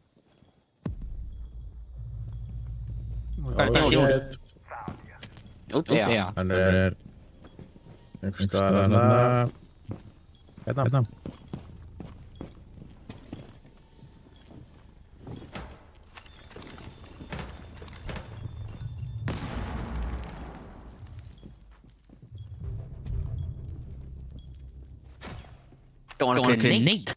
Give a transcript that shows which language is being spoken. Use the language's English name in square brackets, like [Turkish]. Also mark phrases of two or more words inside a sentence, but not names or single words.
[English] Oh shit. [Icelandic] Úti, já. Hann er einhvers staðar hana. Hérna. [English] Don't grenade.